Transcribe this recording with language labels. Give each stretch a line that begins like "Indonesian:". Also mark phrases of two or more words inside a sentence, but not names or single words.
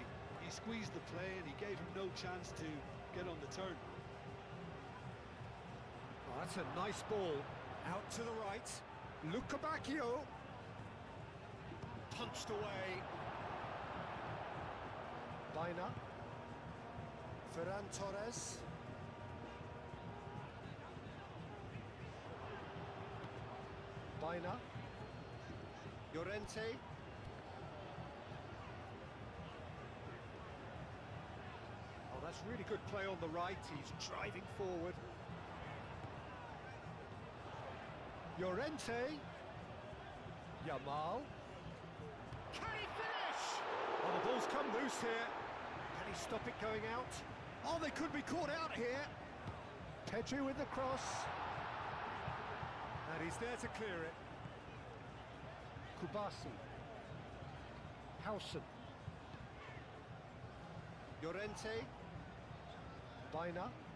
English: He squeezed the play and he gave him no chance to get on the turn. Oh, that's a nice ball. Out to the right. Lukabakio. Punched away. Baina. Ferran Torres. Baina. Llorente. Oh, that's really good play on the right. He's driving forward. Llorente. Yamal. Can he finish? Oh, the ball's come loose here. Can he stop it going out? Oh, they could be caught out here. Pedri with the cross. And he's there to clear it. Kubasi. Hausen. Llorente. Baina.